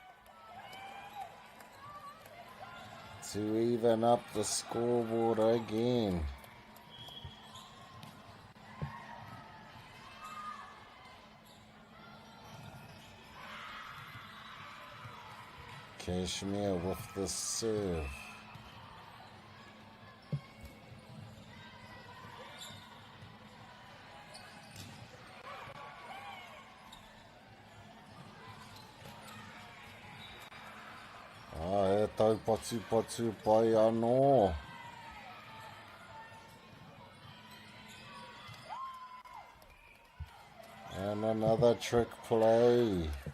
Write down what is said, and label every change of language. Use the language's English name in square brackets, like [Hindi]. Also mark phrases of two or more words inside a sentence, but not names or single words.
[English] To even up the scoreboard again. Kashmir with the serve. [Māori] Tau patu pai anō. [English] And another trick play.